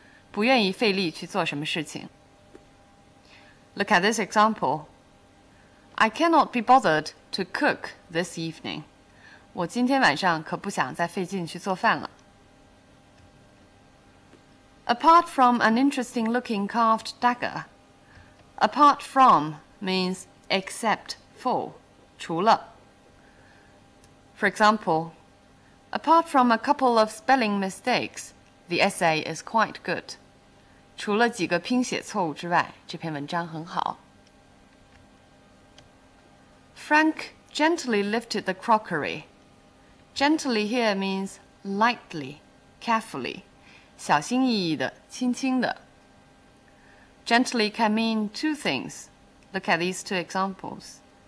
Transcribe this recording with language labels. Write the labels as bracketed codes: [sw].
[zh] 不愿意费力去做什么事情。 [en] Look at this example. I cannot be bothered to cook this evening. [zh] 我今天晚上可不想再费劲去做饭了。 [en] Apart from an interesting-looking carved dagger, apart from means except for, 除了。 For example, apart from a couple of spelling mistakes, the essay is quite good. [zh] 除了几个拼写错误之外，这篇文章很好。 [en] Frank gently lifted the crockery. Gently here means lightly, carefully, [zh] 小心翼翼的，轻轻的。 [en] Gently can mean 2 things. Look at these 2 examples.